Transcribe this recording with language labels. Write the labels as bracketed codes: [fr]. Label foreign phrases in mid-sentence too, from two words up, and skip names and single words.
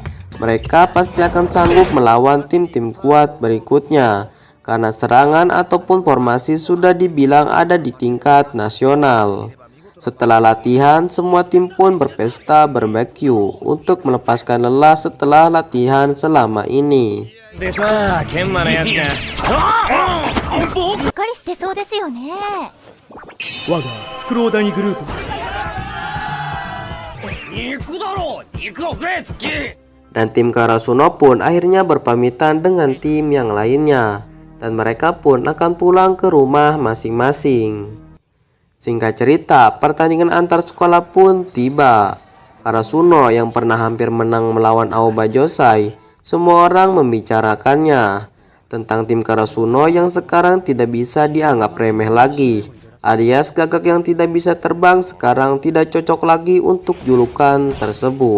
[id] Mereka pasti akan sanggup melawan tim-tim kuat berikutnya, karena serangan ataupun formasi sudah dibilang ada di tingkat nasional. Setelah latihan, semua tim pun berpesta barbeque untuk melepaskan lelah setelah latihan selama ini. [ja] でさ、研磨のやつが。しっかりしてそうですよね。我がフクロウ第二グループ。肉だろ、肉を食え、月。 [id] Dan tim Karasuno pun akhirnya berpamitan dengan tim yang lainnya, dan mereka pun akan pulang ke rumah masing-masing. Singkat cerita, pertandingan antar sekolah pun tiba. Karasuno yang pernah hampir menang melawan Aoba Josai, semua orang membicarakannya tentang tim Karasuno yang sekarang tidak bisa dianggap remeh lagi, alias gagak yang tidak bisa terbang sekarang tidak cocok lagi untuk julukan tersebut.